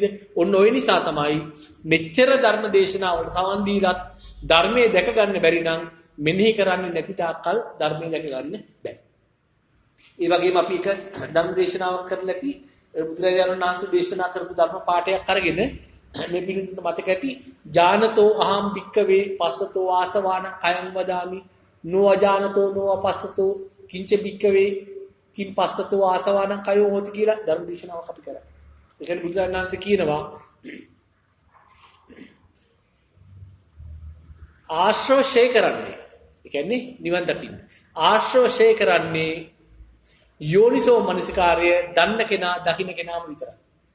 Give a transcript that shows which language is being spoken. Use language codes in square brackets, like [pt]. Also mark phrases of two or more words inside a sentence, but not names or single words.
[si] ඔන්න ඔය නිසා තමයි මෙච්චර ධර්ම දේශනාවල සවන් දීලත් ධර්මයේ දැක ගන්න බැරි නම් මෙනෙහි කරන්නේ නැති තාක්කල් ධර්මයේ දැක ගන්න බැහැ. ඒ වගේම අපි එක ධර්ම දේශනාවක් කරලා ඇති බුදුරජාණන් වහන්සේ දේශනා කරපු ධර්ම පාඩයක් අරගෙන මේ පිළිතුරට මතක ඇති [pi] ජානතෝ අහම් භික්කවේ පස්සතෝ ආසවාන කයං වදාමි නොඅජානතෝ නොඅපස්සතෝ කිංච භික්කවේ කිං පස්සතෝ ආසවාන කයෝ හොති [si] කියලා ධර්ම දේශනාවක් අපි කරා. ඒ කියන්නේ බුදුරජාණන් වහන්සේ කියනවා ආශ්‍රව ෂේ කරන්නේ. ඒ කියන්නේ නිවන් දකින්න. ආශ්‍රව ෂේ කරන්නේ [pi] යෝනිසෝ මනසිකාර්ය [si] දන්න කෙනා දකින්න කෙනාම විතරයි.